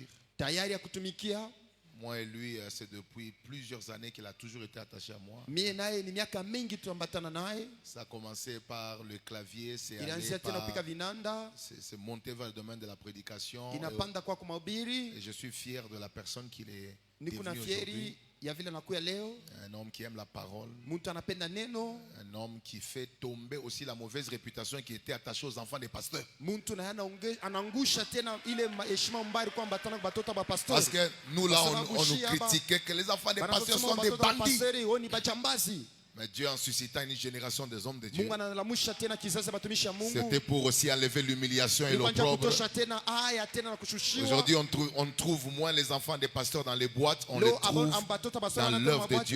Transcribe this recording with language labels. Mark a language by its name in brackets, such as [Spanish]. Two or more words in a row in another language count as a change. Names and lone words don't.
[French] Moi et lui, c'est depuis plusieurs années qu'il a toujours été attaché à moi. Ça a commencé par le clavier, c'est monté vers le domaine de la prédication. Et je suis fier de la personne qu'il est devenu aujourd'hui. [Swahili] ya vile nakuya leo, [French] un homme qui aime la parole, [Swahili] mtu anapenda neno, [French] un homme qui fait tomber aussi la mauvaise réputation qui était attachée aux enfants des pasteurs. [Swahili] mtu na anangusha tena ile heshima mbaya kwa batana batoto ba pastor. [French] Parce que nous là on nous critiquait que les enfants des pasteurs sont des bandits. Mais Dieu en suscitant une génération des hommes de Dieu, c'était pour aussi enlever l'humiliation et l'opprobre. Aujourd'hui, on trouve moins les enfants des pasteurs dans les boîtes, on les trouve dans l'œuvre de Dieu.